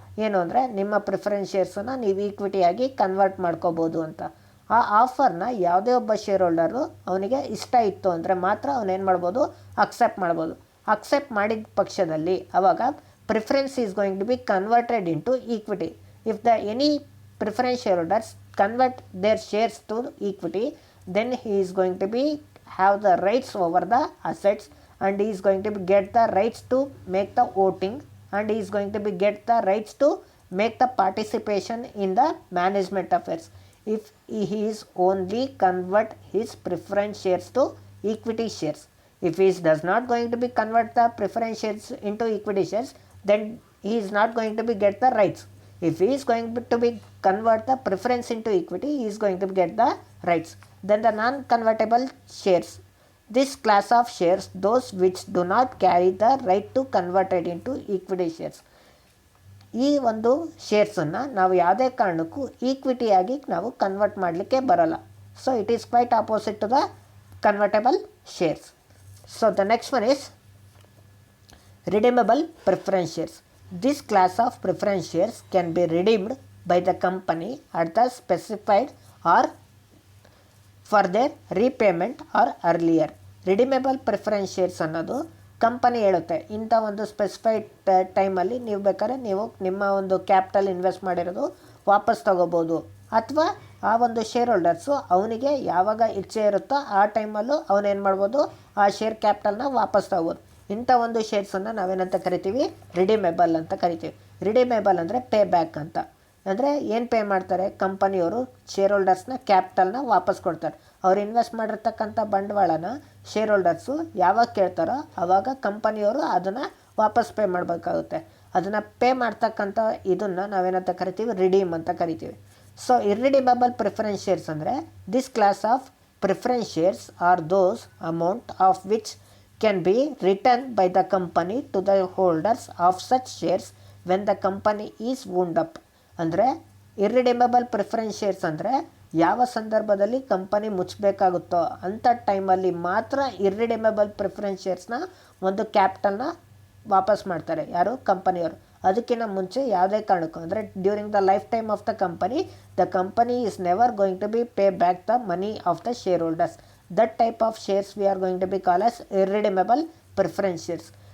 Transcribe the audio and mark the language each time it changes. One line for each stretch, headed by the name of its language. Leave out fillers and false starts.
Kannada: ಏನು ಅಂದರೆ ನಿಮ್ಮ ಪ್ರಿಫರೆನ್ಸ್ ಶೇರ್ಸನ್ನು ನೀವು ಈಕ್ವಿಟಿಯಾಗಿ ಕನ್ವರ್ಟ್ ಮಾಡ್ಕೋಬೋದು ಅಂತ. ಆ ಆಫರ್ನ ಯಾವುದೇ ಒಬ್ಬ ಶೇರ್ ಹೋಲ್ಡರು ಅವನಿಗೆ ಇಷ್ಟ ಇತ್ತು ಅಂದರೆ ಮಾತ್ರ ಅವನೇನು ಮಾಡ್ಬೋದು, ಅಕ್ಸೆಪ್ಟ್ ಮಾಡ್ಬೋದು. ಅಕ್ಸೆಪ್ಟ್ ಮಾಡಿದ ಪಕ್ಷದಲ್ಲಿ ಆವಾಗ
English: Preference is going to be converted into equity. If the any preference shareholders convert their shares to equity, then he is going to be have the rights over the assets, and he is going to be get the rights to make the voting, and he is going to be get the rights to make the participation in the management affairs. If he is only convert his preference shares to equity shares. If he is does not going to be convert the preference shares into equity shares, then he is not going to be get the rights. If he is going to be convert the preference into equity, he is going to get the rights. Then the non-convertible shares. This class of shares, those which do not carry the right to convert it into equity shares.
Kannada: ಈ ಒಂದು ಶೇರ್ಸನ್ನು ನಾವು ಯಾವುದೇ ಕಾರಣಕ್ಕೂ ಈಕ್ವಿಟಿಯಾಗಿ ನಾವು convert ಮಾಡಲಿಕ್ಕೆ ಬರಲ್ಲ.
English: So it is quite opposite to the convertible shares. So the next one is redeemable preference shares. This class of preference shares can be redeemed by the company at the specified or for their repayment or earlier.
Kannada: Redeemable preference shares ಅನ್ನೋದು company ಹೇಳುತ್ತೆ, ಇಂಥ ಒಂದು specified ಟೈಮಲ್ಲಿ ನೀವು ಬೇಕಾದ್ರೆ ನೀವು ನಿಮ್ಮ ಒಂದು ಕ್ಯಾಪಿಟಲ್ ಇನ್ವೆಸ್ಟ್ ಮಾಡಿರೋದು ವಾಪಸ್ ತಗೋಬೋದು, ಅಥವಾ ಆ ಒಂದು ಶೇರ್ ಹೋಲ್ಡರ್ಸು ಅವನಿಗೆ ಯಾವಾಗ ಇಚ್ಛೆ ಇರುತ್ತೋ ಆ ಟೈಮಲ್ಲೂ ಅವನೇನು ಮಾಡ್ಬೋದು, ಆ ಶೇರ್ ಕ್ಯಾಪಿಟಲ್ನ ವಾಪಸ್ ತಗೋಬೋದು. ಇಂಥ ಒಂದು ಶೇರ್ಸನ್ನು ನಾವೇನಂತ ಕರಿತೀವಿ, ರಿಡೀಮೇಬಲ್ ಅಂತ ಕರಿತೀವಿ. ರಿಡೀಮೇಬಲ್ ಅಂದರೆ ಪೇ ಬ್ಯಾಕ್ ಅಂತ. ಅಂದರೆ ಏನು ಪೇ ಮಾಡ್ತಾರೆ, ಕಂಪನಿಯವರು ಶೇರ್ ಹೋಲ್ಡರ್ಸ್ನ ಕ್ಯಾಪಿಟಲ್ನ ವಾಪಸ್ ಕೊಡ್ತಾರೆ. ಅವ್ರು ಇನ್ವೆಸ್ಟ್ ಮಾಡಿರ್ತಕ್ಕಂಥ ಬಂಡವಾಳನ ಶೇರ್ ಹೋಲ್ಡರ್ಸು ಯಾವಾಗ ಕೇಳ್ತಾರೋ ಆವಾಗ ಕಂಪನಿಯವರು ಅದನ್ನು ವಾಪಸ್ ಪೇ ಮಾಡಬೇಕಾಗುತ್ತೆ. ಅದನ್ನು ಪೇ ಮಾಡ್ತಕ್ಕಂಥ ಇದನ್ನು ನಾವೇನಂತ ಕರಿತೀವಿ, ರಿಡೀಮ್ ಅಂತ ಕರಿತೀವಿ.
English: So irredeemable preference shares ಅಂದರೆ this class of preference shares are those amount of which can be returned by the company to the holders of such shares when the company is wound up.
Kannada: ಅಂದರೆ ಇರ್ರಿಡೀಮಬಲ್ preference shares ಅಂದರೆ ಯಾವ ಸಂದರ್ಭದಲ್ಲಿ company ಮುಚ್ಚಬೇಕಾಗುತ್ತೋ ಅಂಥ ಟೈಮಲ್ಲಿ ಮಾತ್ರ ಇರ್ರಿಡೀಮಬಲ್ preference ಶೇರ್ಸ್ನ ಒಂದು ಕ್ಯಾಪಿಟಲ್ನ ವಾಪಸ್ ಮಾಡ್ತಾರೆ. ಯಾರು? ಕಂಪನಿಯವರು. ಅದಕ್ಕಿಂತ ಮುಂಚೆ ಯಾವುದೇ ಕಾರಣಕ್ಕೂ ಅಂದರೆ
English: During the life time of the company is never going to be pay back the money of the share holders. That type of shares we are going to be called as irredeemable preference shares.